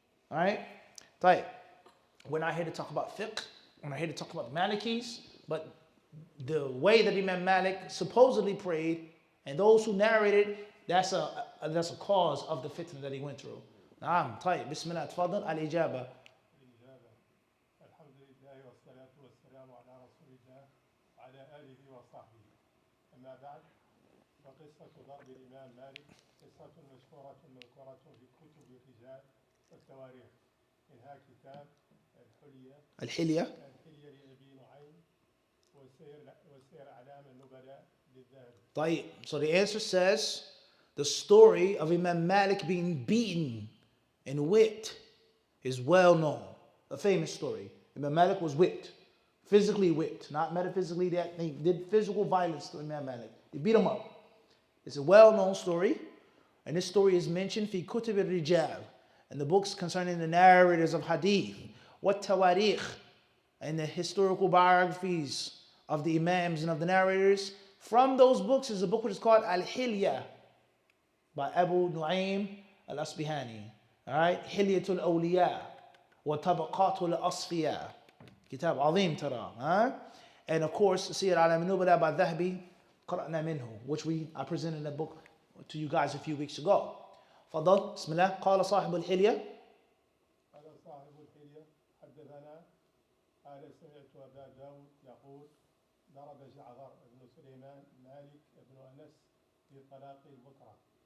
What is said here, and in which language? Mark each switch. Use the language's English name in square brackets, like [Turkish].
[English] All right? طيب. We're not here to talk about fiqh. We're not here to talk about Malikis. But the way that Imam Malik supposedly prayed, and those who narrated, that's a cause of the fitna that he went through. [Arabic] نعم. طيب. بسم الله. تفضل. الإجابة. الحمد لله والصلاة والسلام على رسول الله وعلى آله وصحبه. أما بعد فقصة ضرب الإمام مالك قصة مشهورة مذكورة في كتب الرجال والتواريخ، منها كتاب الحلية لأبي نعيم وسير أعلام النبلاء للذهبي. طيب. [English] So the answer says the story of Imam Malik being beaten and whipped is well known. A famous story. Imam Malik was whipped, physically whipped, not metaphysically. That they did physical violence to Imam Malik. They beat him up. It's a well-known story, and this story is mentioned fi kutub al-rijal, in the books concerning the narrators of Hadith, what tawarikh, and the historical biographies of the Imams and of the narrators. From those books is a book which is called Al-Hilya by Abu Nu'aym al-Asbihani. All right, Hilyatul Awliya wa Tabaqatul Asfiya. Kitab Azim Tara. And of course, Siyar Alam Nubala by Dhahabi, Qara'na Minhu, which I presented a book to you guys a few weeks ago. [Arabic] فضل بسم الله. قال صاحب الحلية. قال صاحب الحلية حدثنا قال سمعت أبا داود يقول ضرب جعفر بن سليمان مالك بن أنس في طلاق البكرة.